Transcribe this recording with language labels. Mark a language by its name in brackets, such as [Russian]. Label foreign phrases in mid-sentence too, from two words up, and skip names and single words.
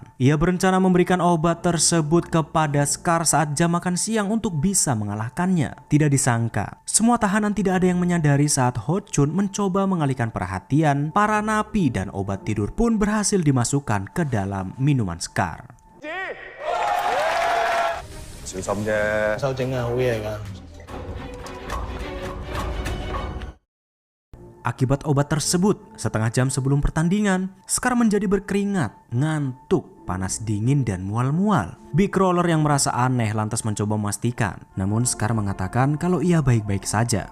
[Indonesian] Ia berencana memberikan obat tersebut kepada Scar saat jam makan siang untuk bisa mengalahkannya. Tidak disangka, semua tahanan tidak ada yang menyadari saat Ho Chun mencoba mengalihkan perhatian para napi dan obat tidur pun berhasil dimasukkan ke dalam minuman Scar. [Cantonese] 小心啫。修整啊，好嘢㗎。 [Indonesian] Akibat obat tersebut, setengah jam sebelum pertandingan, Scar menjadi berkeringat, ngantuk, panas dingin dan mual-mual. Big Roller yang merasa aneh lantas mencoba memastikan. Namun Scar mengatakan kalau ia baik-baik saja.